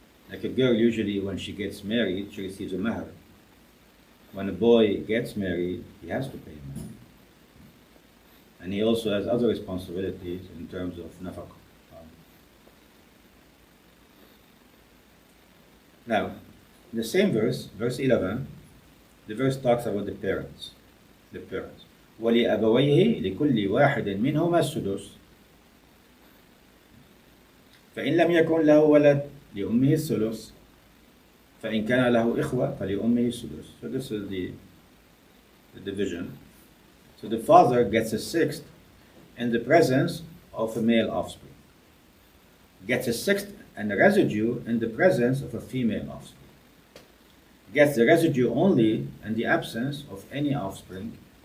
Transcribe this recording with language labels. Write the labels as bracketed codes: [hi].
[en] Like a girl, usually when she gets married, she receives a mahar. When a boy gets married, he has to pay a mahar. And he also has other responsibilities in terms of nafaqah. Now, in the same verse, verse 11, the verse talks about the parents. The parents. [ar] وَلِأَبَوَيْهِ لِكُلِّ وَاحِدٍ مِّنْهُمَا السُّدُسُ فإن لم يكن له ولد لأمه الثلث فإن كان له إخوة فلأمه السدس. [en] So this is the division. So the father gets a sixth in the presence of a male offspring. Gets a sixth and a residue in the presence of a female offspring. Gets the residue only in the absence of any offspring.